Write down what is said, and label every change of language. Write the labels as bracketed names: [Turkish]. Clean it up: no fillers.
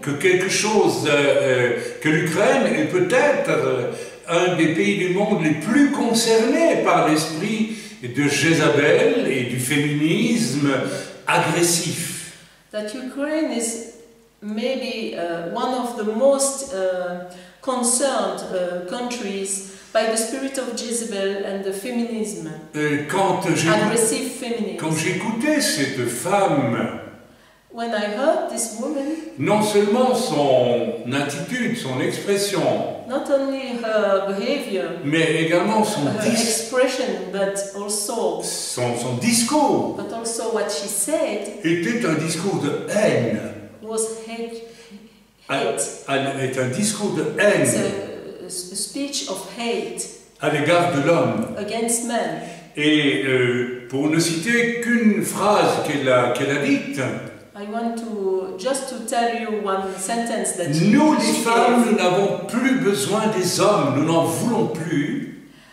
[French] que quelque chose, que l'Ukraine est peut-être un des pays du monde les plus concernés par l'esprit de Jézabel et du féminisme agressif. [English] that Ukraine is maybe one of the most concerned countries by the spirit of Jezebel and the feminism, aggressive feminism. [French] Quand j'écoutais cette femme, [English] When I heard this woman, [French] non seulement son attitude, son expression, [English] not only her behavior, [French] mais également [English] her expression, but also [French] son discours [English] what she said [French] était un discours de haine. [English] was hate. [French] Est un discours de [English] It's [French] haine [English] a speech of hate [French] à l'égard de l'homme. [English] against men. [French] Et pour ne citer qu'une phrase qu'elle a dite, [English] I want to just to tell you one sentence that [French] nous les [English] she [French] femmes, [English] gave. [French] nous n'avons plus besoin des hommes, nous n'en voulons plus.